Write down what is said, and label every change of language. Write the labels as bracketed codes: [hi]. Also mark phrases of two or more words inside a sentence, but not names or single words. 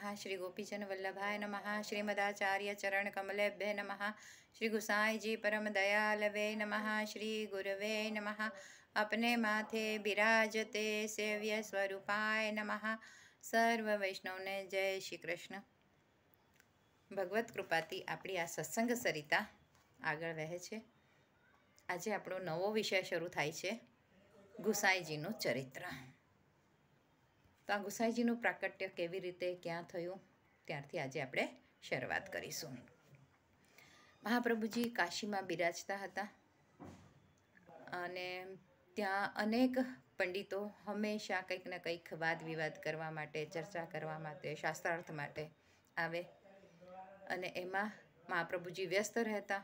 [sa] श्री गोपीजन वल्लभाय नमः। श्रीमदाचार्य चरण कमलेभ्य नमः। श्री गुसाई जी परम दयालवे नमः। श्री गुरवे नमः। अपने माथे बिराजते सेव्य स्वरूपाय नमः। [gu] સર્વ વૈષ્ણવને જય શ્રી કૃષ્ણ। भगवत कृपाથી આપણી આ સત્સંગ સરિતા આગળ વહે છે। આજે આપણો નવો વિષય શરૂ થાય છે, ગુસાઈજીનું ચરિત્ર। તો આ ગુસાઈજીનું પ્રાકટ્ય કેવી રીતે ક્યાં થયું ત્યારથી આજે આપણે શરૂઆત કરીશું। મહાપ્રભુજી કાશીમાં બિરાજતા હતા અને ત્યાં અનેક પંડિતો હંમેશા કંઈક ને કંઈક વાદ વિવાદ કરવા માટે, ચર્ચા કરવા માટે, શાસ્ત્રાર્થ માટે આવે અને એમાં મહાપ્રભુજી વ્યસ્ત રહેતા।